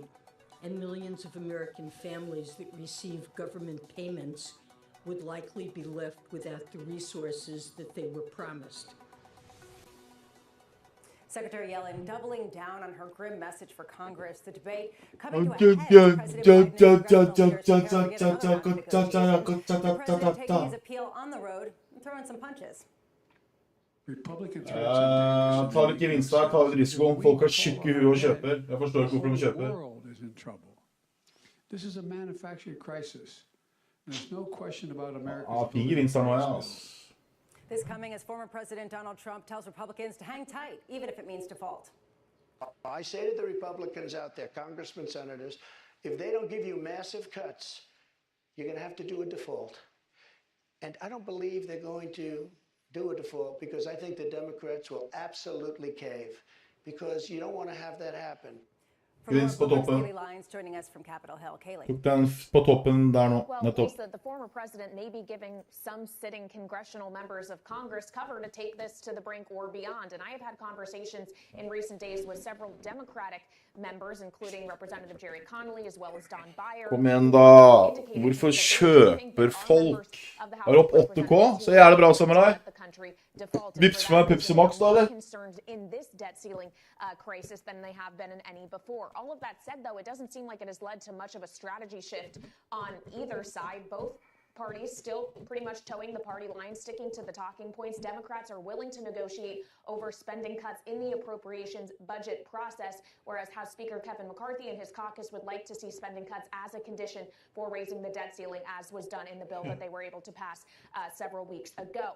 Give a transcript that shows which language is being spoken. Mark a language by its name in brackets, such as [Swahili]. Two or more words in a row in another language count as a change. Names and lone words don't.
[English] And millions of American families that receive government payments would likely be left without the resources that they were promised. Secretary Yellen doubling down on her grim message for Congress. The debate coming to a head as President Biden taking his appeal on the road and throwing some punches. [Norwegian] Tar ikke gevinst her, tar risiko om folk har skikk i huet og kjøper. Jeg forstår ikke hvorfor de kjøper. [English] In trouble. This is a manufacturing crisis. There's no question about America's [Norwegian] Fin gevinst her nå, ja. [English] This coming as former President Donald Trump tells Republicans to hang tight, even if it means default. I say to the Republicans out there, congressmen, senators, if they don't give you massive cuts, you're going to have to do a default. And I don't believe they're going to do a default because I think the Democrats will absolutely cave because you don't want to have that happen. [Norwegian] Gevinst på toppen. [English] Joining us from Capitol Hill, Kaylee. [Norwegian] Tok den på toppen der nå, [English] Well, [Norwegian] nettopp. [English] Lisa, the former president may be giving some sitting congressional members of Congress cover to take this to the brink or beyond. And I have had conversations in recent days with several Democratic members, including Representative Jerry Connolly, as well as Don Beyer. [Norwegian] Kom igjen da. Hvorfor kjøper folk? Har du opp 8K? Så er det bra sammen med deg. Vips for meg Pepsi Max da, eller? [English] Concerned in this debt ceiling crisis than they have been in any before. All of that said, though, it doesn't seem like it has led to much of a strategy shift on either side. Both parties still pretty much towing the party line, sticking to the talking points. Democrats are willing to negotiate over spending cuts in the appropriations budget process, whereas House Speaker Kevin McCarthy and his caucus would like to see spending cuts as a condition for raising the debt ceiling, as was done in the bill that they were able to pass several weeks ago.